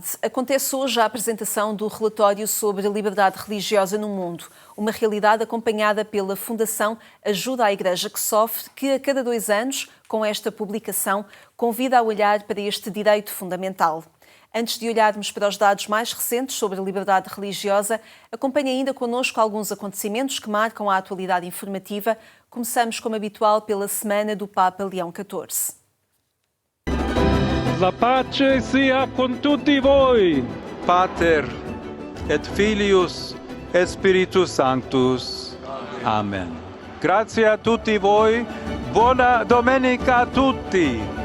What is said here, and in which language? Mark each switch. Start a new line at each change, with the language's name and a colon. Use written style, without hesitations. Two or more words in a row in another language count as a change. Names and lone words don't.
Portuguese: Acontece hoje a apresentação do relatório sobre a liberdade religiosa no mundo, uma realidade acompanhada pela Fundação Ajuda à Igreja que Sofre, que a cada 2 anos, com esta publicação, convida a olhar para este direito fundamental. Antes de olharmos para os dados mais recentes sobre a liberdade religiosa, acompanhe ainda connosco alguns acontecimentos que marcam a atualidade informativa. Começamos, como habitual, pela Semana do Papa Leão XIV.
Italian: La pace sia con tutti voi.
Latin: Pater et Filius et Spiritus Sanctus.
Italian: Amen. Grazie a tutti voi. Buona domenica a tutti.